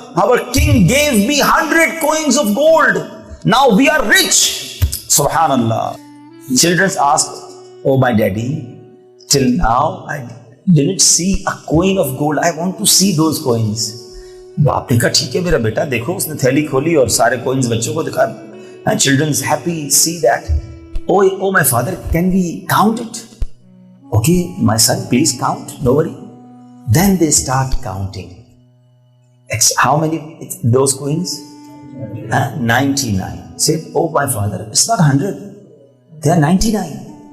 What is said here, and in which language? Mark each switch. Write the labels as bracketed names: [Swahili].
[English] our king gave me 100 coins of gold, now we are rich. Subhanallah. Children ask, oh my daddy, till now I didn't see a coin of gold, I want to see those coins. [Urdu] باپ نے کہا ٹھیک ہے میرا بیٹا دیکھو. اس نے تھیلی کھولی اور سارے کوئنز بچوں کو دکھا. [English] Children's happy, see that. Oh my father, can we count it? Okay my son, please count, no worry. Then they start counting. How many those coins? 99. Say, oh my father, it's not 100. They are 99.